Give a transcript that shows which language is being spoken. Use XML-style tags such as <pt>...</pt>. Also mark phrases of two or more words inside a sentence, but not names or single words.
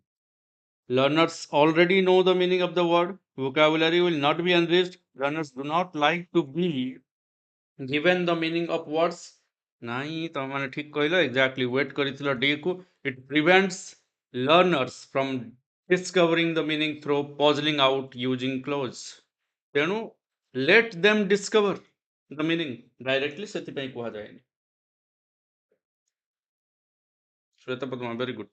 <en>Learners already know the meaning of the word. Vocabulary will not be enriched. Learners do not like to be given the meaning of words.</en> <or>ନାଇଁ ତମମାନେ ଠିକ କହିଲ,</or> <en>exactly wait</en> <or>କରିଥିଲ D କୁ।</or> <en>It prevents learners from discovering the meaning through puzzling out using clues। ତେଣୁ let them discover the meaning directly,</en> <or>ସେଥିପାଇଁ କୁହାଯାଏନି। ଶ୍ଵେତ ପଦ୍ମା,</or> <en>very good।</en>